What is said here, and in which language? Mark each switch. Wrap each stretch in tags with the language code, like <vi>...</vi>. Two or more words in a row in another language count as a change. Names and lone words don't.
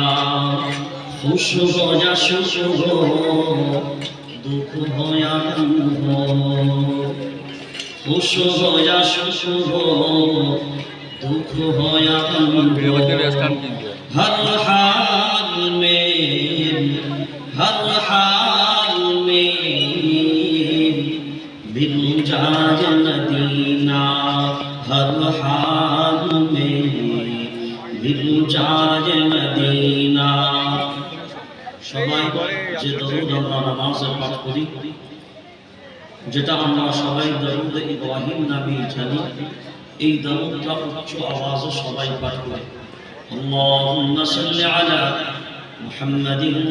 <ur>خوش ہو یا خوش ہو، دکھ ہو یا غم ہو، خوش ہو یا خوش ہو، دکھ ہو یا غم ہو، ہر حال میں مل جائے مدینہ، ہر حال میں مل جائے مدینہ۔</ur> <bn>সবাই যে দরুদ আমরা নামাজে পাঠ করি, যেটা আমরা সবাই দরুদ ইব্রাহিম নবী জানি, এই দরুদটা উচ্চ আওয়াজে সবাই পাঠ করি।</bn> <ar>اللهم صل على محمد</ar>